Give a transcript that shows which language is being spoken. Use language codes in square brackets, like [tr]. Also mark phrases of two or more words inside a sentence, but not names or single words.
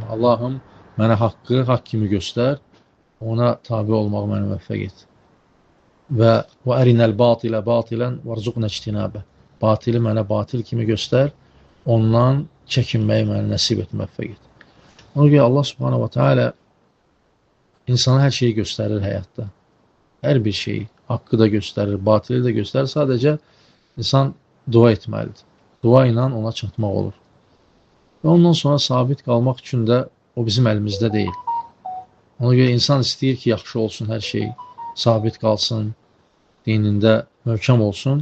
[az] Allahım, mənə haqqı haqq kimi göstər, ona tabi olmaq məni müvəffəq et. [ar] وأرنا الباطل باطلا وارزقنا اجتنابه. [az] Batili mənə batil kimi göstər, ondan çəkinməyi mənə nəsib et, müvəffəq et. Ona görə Allah [ar] سبحانه وتعالى [az] insana hər şeyi göstərir həyatda. Hər bir şeyi, haqqı da göstərir, batili də göstərir. Sadəcə insan dua etməlidir. Dua ilə ona çatmaq olur. Və ondan sonra sabit qalmaq üçün də o bizim əlimizdə deyil. Ona görə insan istəyir ki, yaxşı olsun hər şey, sabit qalsın, dinində möhkəm olsun.